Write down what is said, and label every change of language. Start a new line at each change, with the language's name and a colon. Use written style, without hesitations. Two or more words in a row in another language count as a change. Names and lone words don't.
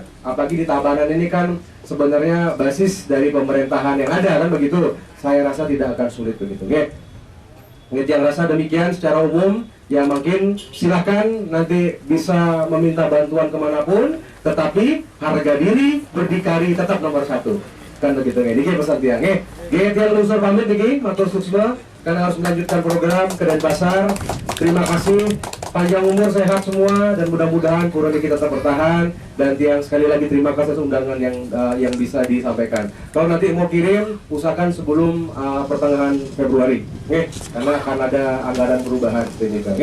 Indonesian: Apalagi di Tabanan ini kan sebenarnya basis dari pemerintahan yang ada kan begitu. Saya rasa tidak akan sulit begitu. Yang rasa demikian secara umum. Ya mungkin silahkan nanti bisa meminta bantuan kemanapun, tetapi harga diri berdikari tetap nomor 1. Kan begitu ini pesan tiang. Tiang Lusur pamit nih,
Balinese: matur suksma
Indonesian: karena harus melanjutkan program ke Denpasar. Terima kasih, panjang umur, sehat semua, dan mudah-mudahan pura kita tetap bertahan. Dan tiang sekali lagi terima kasih atas undangan yang bisa disampaikan. Kalau nanti mau kirim, usahakan sebelum pertengahan Februari, karena akan ada anggaran perubahan seperti ini.